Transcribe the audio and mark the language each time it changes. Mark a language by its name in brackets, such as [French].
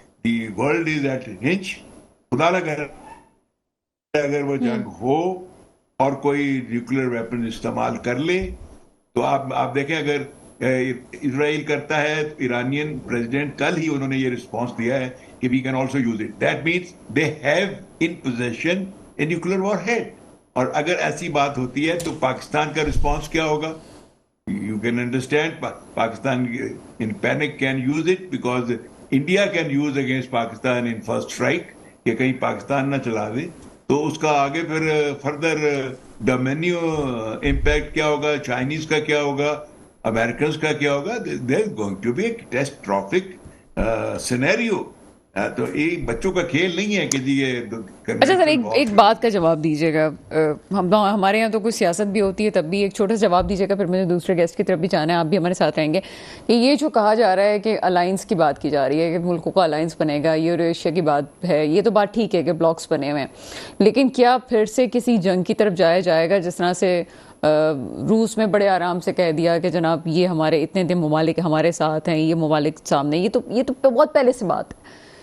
[English] The world is at hunch. [Urdu] خدا نہ کرے اگر وہ جنگ ہو اور کوئی نیوکلیر ویپن استعمال کر لے، تو آپ دیکھیں اگر اسرائیل کرتا ہے، ایرانین پریزیڈنٹ کل ہی انہوں نے یہ رسپانس دیا ہے کہ [English] We can also use it. That means they have in position a nuclear warhead. [Urdu] اور اگر ایسی بات ہوتی ہے تو پاکستان کا رسپانس کیا ہوگا؟ [English] You can understand Pakistan in panic can use it, because India can use against Pakistan in first strike [Urdu] کہ کہیں پاکستان نہ چلا دے. تو اس کا آگے پھر فردر ڈومینیو امپیکٹ کیا ہوگا، چائنیز کا کیا ہوگا، امریکنز کا کیا ہوگا. [English] there is going to be a catastrophic scenario. [Urdu] تو یہ بچوں کا کھیل نہیں ہے کہ جی یہ. اچھا سر، ایک بات کا جواب دیجیے گا. ہمارے یہاں تو کوئی سیاست بھی ہوتی ہے، تب بھی ایک چھوٹا سا جواب دیجیے گا، پھر مجھے دوسرے گیسٹ کی طرف بھی جانا ہے، آپ بھی ہمارے ساتھ رہیں گے. کہ یہ جو کہا جا رہا ہے کہ الائنس کی بات کی جا رہی ہے کہ ملکوں کا الائنس بنے گا، یوریشیا کی بات ہے، یہ تو بات ٹھیک ہے کہ بلاکس بنے ہوئے ہیں، لیکن کیا پھر سے کسی جنگ کی طرف جایا جائے گا؟ جس طرح سے روس میں بڑے آرام سے کہہ دیا کہ جناب یہ ہمارے اتنے ممالک ہمارے ساتھ ہیں، یہ ممالک سامنے، یہ تو بہت پہلے سے بات ہے.